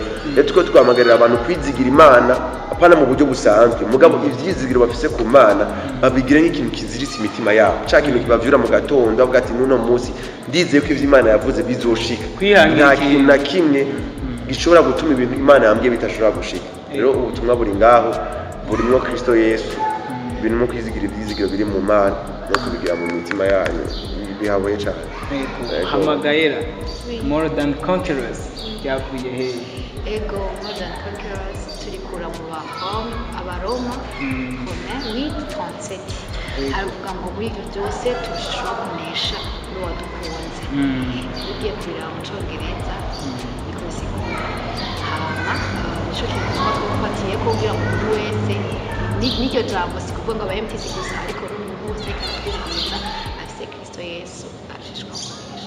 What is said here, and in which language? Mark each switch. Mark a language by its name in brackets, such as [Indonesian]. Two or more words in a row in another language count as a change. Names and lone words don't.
[Rundi] rero tuko twamagarira abantu kwizigira Imana apana mu buryo busanzwe mugabo ivyizigiro bafise ku Mana babigire nk'ikintu kiziritse imitima yabo cya kintu kibavyura mu gatondo avuga ati nuno munsi ndizeye ko ivyo Imana yavuze bizoshika nta kintu na kimwe gishobora gutuma ibintu Imana yambwiye bitashobora gushika rero ubutumwa buri ngaho burimo Kristo Yesu bintu kwizigira ibyizigiro biri mu Mana no kubigira mu mitima yanyu bihaboye cyane hamagayera [English] more than conquerors [Rundi] byavuye he ego [English] more than conquerors [Rundi] turikura mu Abaroma 8:37 aravuga ngo muri ibyo byose turashobora kunesha n'uwadukunze ugiye kurira mu Cyongereza bikosigura hama nicyo kintu twafatiye ko kugira ngo umuntu wese n'iryo jambo si kuvuga ngo aba MTC gusa ariko n'umuntu wese kandi afite Kristo Yesu ashishwa kunesha